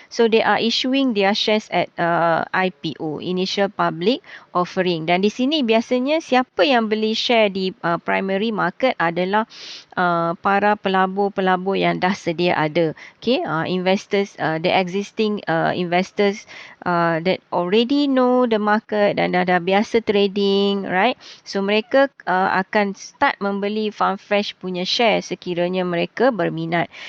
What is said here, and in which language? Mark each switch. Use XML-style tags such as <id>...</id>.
<en>So they are issuing their shares at IPO, initial public offering.</en> <ms>Dan di sini biasanya siapa yang beli share di primary market adalah para pelabur-pelabur yang dah sedia ada.</ms> <en>Okay, investors, the existing investors that already know the market</en> <ms>dan dah biasa</ms> <en>trading, right? So</en> <ms>mereka akan start membeli Farm Fresh punya share sekiranya mereka berminat.</ms>